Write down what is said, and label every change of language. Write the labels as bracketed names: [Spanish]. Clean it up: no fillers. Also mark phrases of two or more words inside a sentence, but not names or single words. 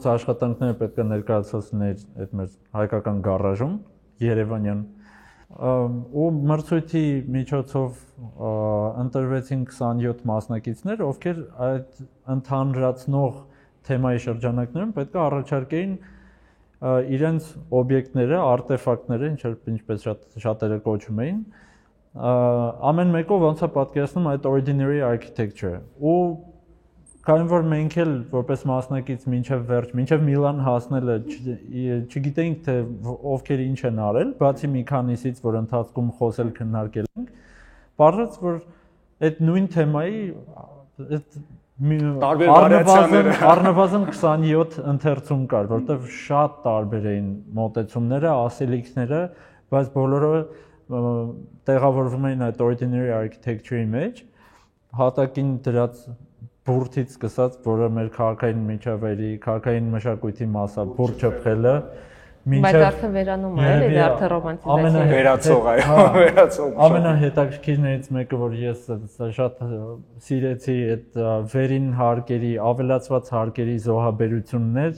[Armenian] աշխատանքները պետք է ներկայացվեն այդ մեր հայկական գարաժում Երևանյան ու մրցույթի միջոցով ընտրվեցին 27 մասնակիցներ, ովքեր այդ ընդհանրացնող թեմայի շրջանակներում պետք է առաջարկեին իրենց օբյեկտները, արտեֆակտները, ինչպես շատերը կոչում էին, ամեն մեկով ոնց է պատկերացնում այդ [English] ordinary architecture [Armenian] ու Քանի որ մենք էլ որպես մասնակից մինչև վերջ, մինչև Միլան հասնելը չգիտեինք թե ովքեր ինչ են արել, բացի մի քանիսից, որ ընթացքում խոսել քննարկել ենք, բարձրաց որ այդ նույն թեմայի առնվազն 27 ընթերցում կար, որտեղ շատ տարբեր էին մոտեցումները, ասելիքները, բայց բոլորը տեղավորվում էին այդ [English] ordinary architecture- [Armenian] ի մեջ, հատակին դրած բուրդից սկսած, որը մեր քաղաքային միջավայրի, քաղաքային մշակույթի մաս է, բուրդ չփխելը, Բայց արդեն վերանում է, էլի արդեն ռոմանտիզացիա։ Վերացող այո, վերացող։ Ամենահետաքրքիրներից մեկը, որ ես շատ սիրեցի, այդ վերին հարկերի, ավելացված հարկերի զոհաբերությունն էր։